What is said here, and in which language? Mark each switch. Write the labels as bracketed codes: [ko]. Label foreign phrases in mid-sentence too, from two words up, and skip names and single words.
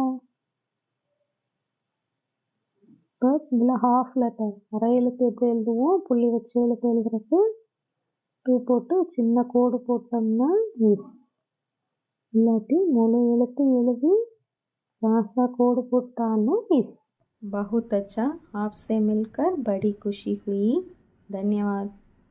[ta] இப்போ இதில் [en] half letter [ta] அரை எழுத்து எப்படி எழுதுவோம்? புள்ளி வச்சு எழுத்து எழுதுறதுக்கு 2 போட்டு சின்ன கோடு போட்டோம்னா இஸ். இல்லாட்டி முழு எழுத்து எழுதி ராசா கோடு போட்டாலோ இஸ்। [hi] बहुत अच्छा, आपसे मिलकर बड़ी खुशी हुई। धन्यवाद।